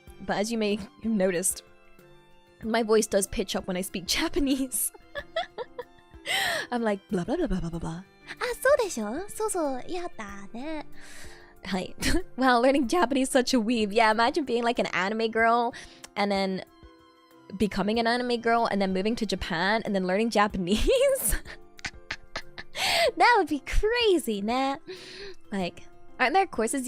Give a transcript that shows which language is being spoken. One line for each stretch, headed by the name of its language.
English: But as you may have noticed, my voice does pitch up when I speak Japanese. I'm like, blah blah blah blah blah blah blah.
Japanese: あ、そうでしょそうそう、やったね。
English: Hi. Wow, learning Japanese is such a weeb. Yeah, imagine being like an anime girl and then becoming an anime girl and then moving to Japan and then learning Japanese. That would be crazy, nah. Like, aren't there courses?